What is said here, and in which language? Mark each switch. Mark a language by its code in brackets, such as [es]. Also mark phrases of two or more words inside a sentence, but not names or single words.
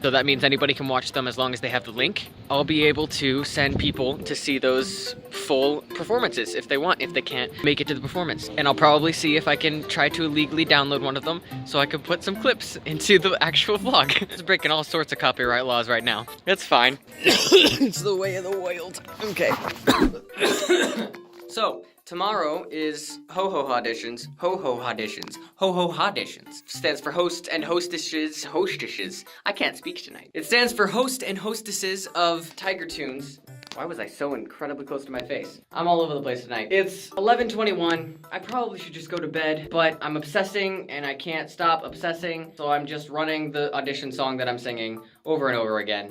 [en] So that means anybody can watch them as long as they have the link. I'll be able to send people to see those full performances if they want, if they can't make it to the performance. And I'll probably see if I can try to illegally download one of them so I can put some clips into the actual vlog. It's breaking all sorts of copyright laws right now. It's fine. It's the way of the wild. Okay. So, tomorrow is ho-ho auditions. Ho-ho auditions. Ho-ho auditions. Stands for host and hostesses. I can't speak tonight. It stands for host and hostesses of Tiger Tunes. Why was I so incredibly close to my face? I'm all over the place tonight. It's 11:21. I probably should just go to bed, but I'm obsessing and I can't stop obsessing, so I'm just running the audition song that I'm singing over and over again.